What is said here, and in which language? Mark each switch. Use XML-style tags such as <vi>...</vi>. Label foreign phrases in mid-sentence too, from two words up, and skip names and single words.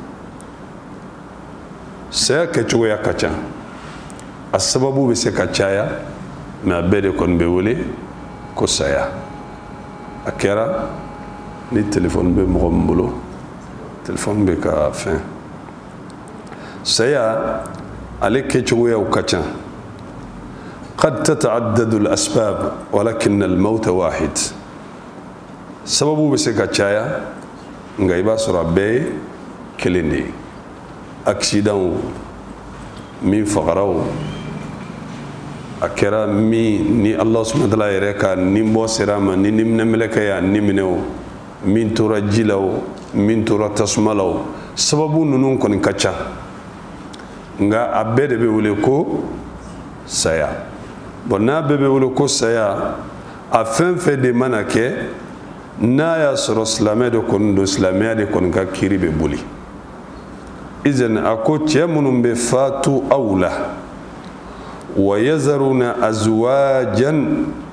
<bm>saya kɛcogoya ka ca a sababu bɛ se ka caya mɛ a bɛɛ de kɔni bɛ wele ko saya a kɛra ni telefɔni bɛ mɔgɔ min bolo telefɔni bɛ ka fɛn saya ale kɛcogoyaw ka ca</bm> <ar>قد تتعدد الأسباب ولكن الموت واحد</ar> <bm>sababu bɛ se ka caya nka i b'a sɔrɔ a bɛɛ ye kelen de ye accident min fagara o a kɛra min ni Allah</bm> <ar>سبحانه وتعالى</ar> <bm>yɛrɛ ka ninbɔ sera a ma ni minɛmɛlɛkɛ y'a ni minɛ o min tora ji la o min tora tasuma la o sababu ninnu kɔni ka ca nka a bɛɛ de bɛ wele ko saya bon n'a bɛɛ bɛ wele ko saya a fɛn fɛn de mana kɛ n'a y'a sɔrɔ silamɛ de kɔni don silamɛya de kɔni ka kiri bɛ boli izan a ko cɛ minnu bɛ fatu aw la</bm> <ar>ويذرون أزواجا</ar>